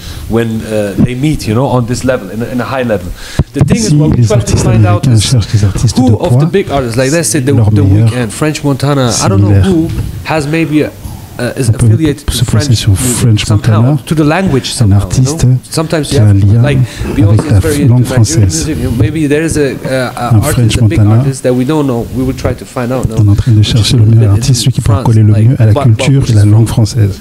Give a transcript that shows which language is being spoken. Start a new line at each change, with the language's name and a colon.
English: When they meet, you know, on this level, in a high level. The thing is, what we try to find out is who of the big artists, like let's say the Weeknd, French Montana, I don't know who has maybe is affiliated to French somehow, to the language somehow.
French: Un artiste
English: Sometimes
French: qui a un lien avec la langue française.
English: Maybe there is a artist, a big artist that we don't know. We will try to find out.
French: On est en train de chercher le meilleur artiste, celui qui peut coller le mieux à la culture et la langue française.